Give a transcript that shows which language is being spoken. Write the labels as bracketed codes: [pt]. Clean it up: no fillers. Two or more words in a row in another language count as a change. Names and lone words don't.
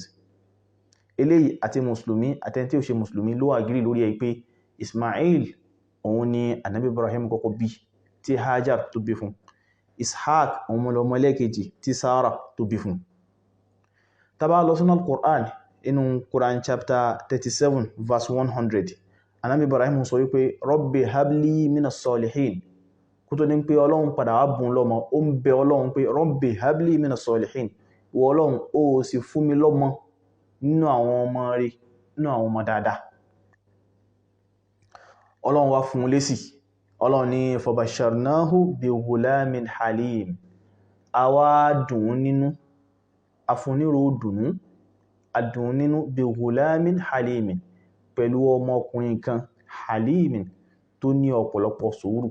[yo] Eléyìí àti mùsùlùmí àtẹni tí ó ṣe mùsùlùmí ló agree lórí ẹ̀ pé Ismail òun ni Ànábì Ibrahim kọ́kọ́ bí tí Hajar tó bí fún. Ishaq òun lọmọ ẹlẹ́ẹ̀kejì tí Sarah tó bí fún. Tá bá lọ sínú Al-Qur'an inú [en] Quran chapter 37 verse 100, [yo] Ànábì Ibrahim sọ wípé [ar] رب هب لي من الصالحين. [yo] Kó tó ní pé Ọlọ́run padà wá bùn lọ́mọ, ó ń bẹ Ọlọ́run pé [ar] رب هب لي من الصالحين. [yo] Wọ Ọlọ́run ó sì fún mi lọ́mọ nínú àwọn ọmọ rẹ̀, nínú àwọn ọmọ dáadáa. Ọlọ́run wá fún lésì. Ọlọ́run ní [ar] فبشرناه بغلام حليم. [yo] A wá dùn nínú, a fún nírò dùnú, a dùn nínú [ar] بغلام حليم, [yo] pẹ̀lú ọmọkùnrin kan halimin tó ní ọ̀pọ̀lọpọ̀ sùúrù.